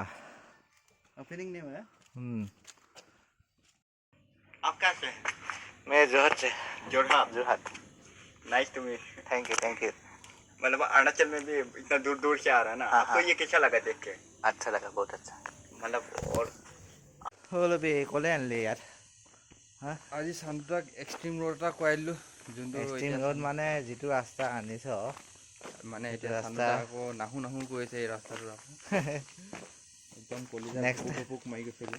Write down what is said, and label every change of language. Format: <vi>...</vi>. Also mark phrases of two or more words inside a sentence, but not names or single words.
<hi>ओपनिंग नहीं हुआ आप कहाँ से मैं जोरहाट से जोरहाट</hi> <en>nice to meet thank you</en> <hi>मतलब अरुणाचल में भी इतना दूर दूर से आ रहा है ना हाँ, आपको हाँ। ये कैसा लगा देख के अच्छा लगा बहुत अच्छा मतलब और</hi> <as>হ'ল বে ক'লে আনিলে ইয়াত আজি চান্দুতাক</as> <en>extreme road</en> <as>এটা কৰাই দিলোঁ যোনটো</as> <en>extreme road</en> <as>মানে যিটো ৰাস্তা আনিছ মানে সেইটো এতিয়া ৰাস্তা চান্দুতা আকৌ নাহো কৰিছে এই ৰাস্তাটো আকৌ একদম কলিজা Next. পোক মাৰি গৈছেগৈ</as>